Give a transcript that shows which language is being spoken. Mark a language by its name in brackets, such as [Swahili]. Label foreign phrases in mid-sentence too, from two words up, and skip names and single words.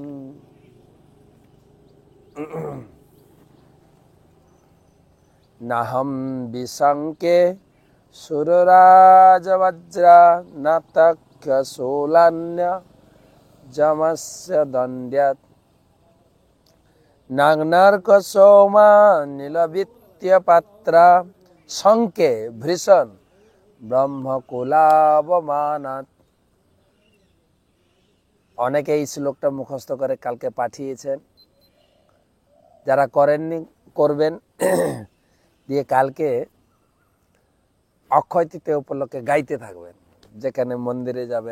[Sanskrit] नाहं विशङ्के सुरराजवज्रा न तक्षशूलान्यजमस्य दण्ड्यात् नाग्नर्कसोमानिलवित्यपत्रा शङ्के भृशन् ব্রহ্মকুলাবমানাৎ। [Bangla] অনেকে এই শ্লোকটা মুখস্থ করে কালকে পাঠিয়েছেন, যারা করেননি করবেন। দিয়ে কালকে অক্ষয় তৃতীয়া উপলক্ষে গাইতে থাকবেন, যেখানে মন্দিরে যাবেন।